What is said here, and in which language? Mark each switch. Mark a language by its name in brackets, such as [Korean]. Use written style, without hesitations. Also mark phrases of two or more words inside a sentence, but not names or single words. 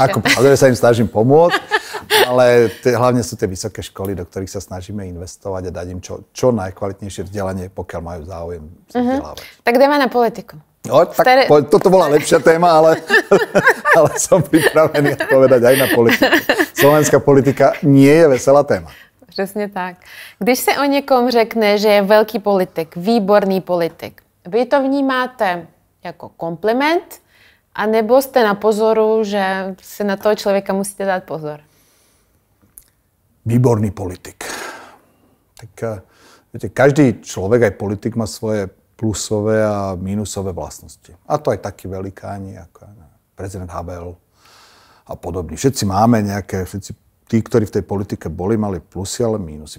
[Slovak] Ako pravde, sa im snažím pomôcť, ale hlavne sú tie vysoké školy, do ktorých sa snažíme investovať a dať im čo najkvalitnejšie vzdelanie, pokiaľ majú záujem sa vzdelávať. [Czech] Tak jdeme na politiku. [Slovak] No, tak toto bola lepšia téma, ale som pripravený odpovedať aj na politiku. Slovenská politika nie je veselá téma. [Czech] Přesně tak. Když se o někom řekne, že je velký politik, výborný politik, vy to vnímáte jako kompliment, a nebo jste na pozoru, že si na toho člověka musíte dát pozor? Výborný politik. [Slovak] Tak viete, každý človek, aj politik, má svoje plusové a mínusové vlastnosti. A to aj takí velikáni, ako prezident Havel a podobní. Všetci tí, ktorí v tej politike boli, mali plusy, ale mínusy.